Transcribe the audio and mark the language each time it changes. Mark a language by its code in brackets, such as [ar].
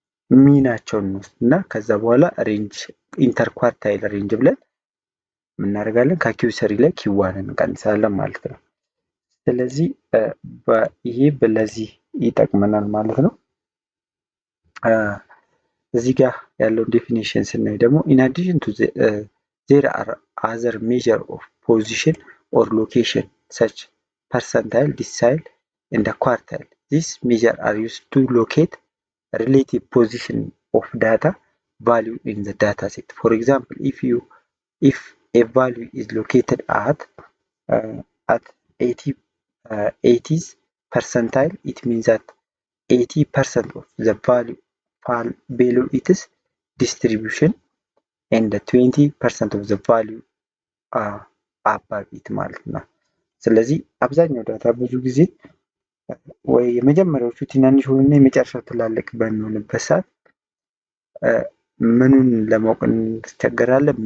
[am] ሚናቸውን እንወስድ እና ከዛ በኋላ ሬንጅ ኢንተርኳርታይል ሬንጅ ብለን እናደርጋለን። ከኪው3 ላይ ኪው1 እንቀንሳለን ማለት ነው። ስለዚህ ይሄ ለዚህ ይጠቅመናል ማለት ነው። እዚህ ጋር ያለውን ዴፊኒሽን ስናይ ደግሞ [en] in addition to there are other measure of position or location such percentile, decile and quartile. These measures are used to locate relative position of data value in the data set. For example, if a value is located at 80th percentile, it means that 80% of the value below its distribution and 20% of the value above it [am] ማለት ነው። ስለዚህ አብዛኛው ዳታ ብዙ ጊዜ ወይ የመጀመሪያዎቹ ትናንሽ ሆኑና የመጨረሻው ትላልቅ በሚሆንበት ሰዓት ምኑን ለማወቅ እንቸገራለን?